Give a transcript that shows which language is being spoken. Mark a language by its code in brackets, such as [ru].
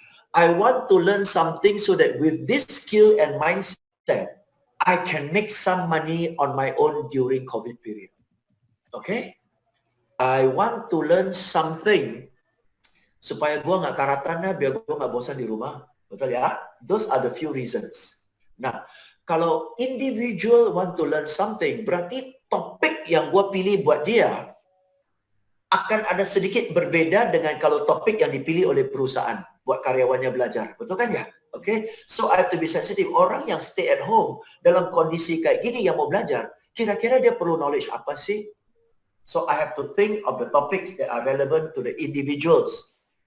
[en] I want to learn something so that with this skill and mindset, I can make some money on my own during COVID period. Okay? I want to learn something [id] supaya gua nggak karatan, biar gua nggak bosan di rumah. Betul ya? [en] Those are the few reasons. [id] Nah, kalau individual [en] want to learn something, [id] berarti topik yang gue pilih buat dia akan ada sedikit berbeda dengan kalau topik yang dipilih oleh perusahaan buat karyawannya belajar. Betul kan ya? Okay? [en] So I have to be sensitive. [id] Orang yang [en] stay at home [id] dalam kondisi kayak gini yang mau belajar, kira-kira dia perlu knowledge apa sih? [en] So I have to think of the topics that are relevant to the individuals.